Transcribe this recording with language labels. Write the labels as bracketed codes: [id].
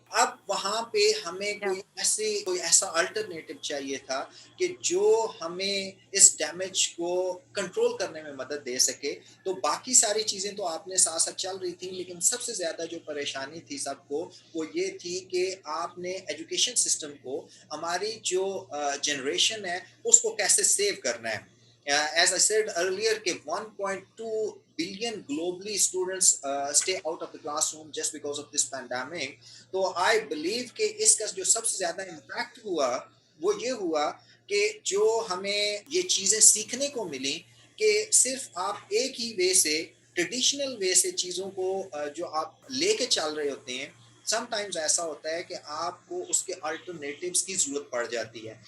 [ur] اب وہاں پہ ہمیں کوئی ایسا الٹرنیٹو چاہیے تھا کہ جو ہمیں اس ڈیمیج کو کنٹرول کرنے میں مدد دے سکے. تو باقی ساری چیزیں تو آپ نے ساتھ ساتھ چل رہی تھیں، لیکن سب سے زیادہ جو پریشانی تھی سب کو وہ یہ تھی کہ آپ نے ایجوکیشن سسٹم کو، ہماری جو جنریشن ہے اس کو کیسے سیو کرنا ہے. [en] As I said earlier کہ 1.2 billion globally students stay out of the classroom just because of this pandemic. [ur] تو [en] I believe [ur] کہ اس کا جو سب سے زیادہ امپیکٹ ہوا وہ یہ ہوا کہ جو ہمیں یہ چیزیں سیکھنے کو ملی کہ صرف آپ ایک ہی وے سے ٹریڈیشنل وے سے چیزوں کو جو آپ لے کے چل رہے ہوتے ہیں سم ٹائمز ایسا ہوتا ہے کہ آپ کو اس کے الٹرنیٹیوز کی ضرورت پڑ جاتی ہے.